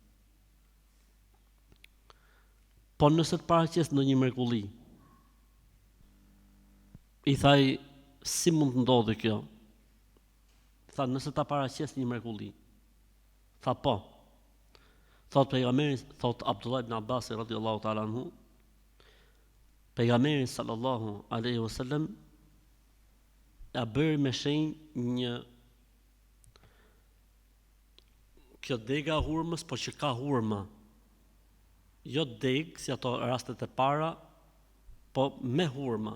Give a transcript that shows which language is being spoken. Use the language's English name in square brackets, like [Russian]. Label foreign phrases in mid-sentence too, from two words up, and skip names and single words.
[Albanian] Po nëse të paraqes ndonjë mrekulli, i thaj, si mund të ndodhi kjo? Tha, nëse ta paraqes një mrekulli. Tha, po. Thot pejgamberi, thot Abdullah ibn Abbas [Arabic] رضي الله تعالى عنه, [Albanian] pejgamberi [Arabic] صلى الله عليه وسلم [Albanian] ja bëri me shenjë një, kjo dega hurmës, po që ka hurma. Jo deg, si ato rastet e para, po me hurma.